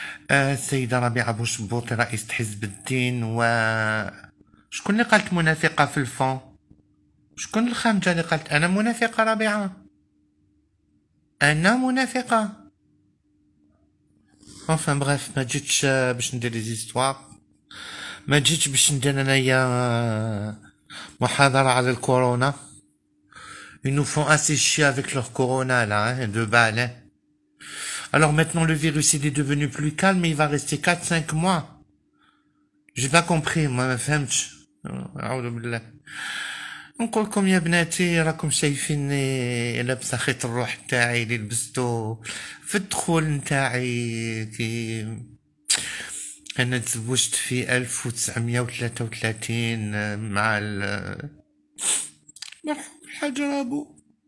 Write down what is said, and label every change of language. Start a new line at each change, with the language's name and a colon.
Arabic: السيدة ربيعة بوشبوطي رئيسة حزب الدين. و شكون اللي قالت منافقة في الفون؟ شكون الخامجة اللي قالت أنا منافقة ربيعة؟ أنا منافقة؟
French: enfin bref
Arabic: ما جيتش باش ندير لي زيستوار، ما جيتش باش ندير انايا محاضرة على الكورونا.
French: Ils nous font assez chier avec leur corona là, hein, de balle. Hein. Alors maintenant le virus il est devenu plus calme, mais il va rester 4-5 mois. J'ai pas compris, moi
Arabic: ما فهمتش. أعوذ بالله. نقول لكم يا بناتي راكم شايفيني لابسه خيط الروح تاعي اللي لبستو في الدخول نتاعي كي انا تزوجت في 1933 مع الحاج رابو.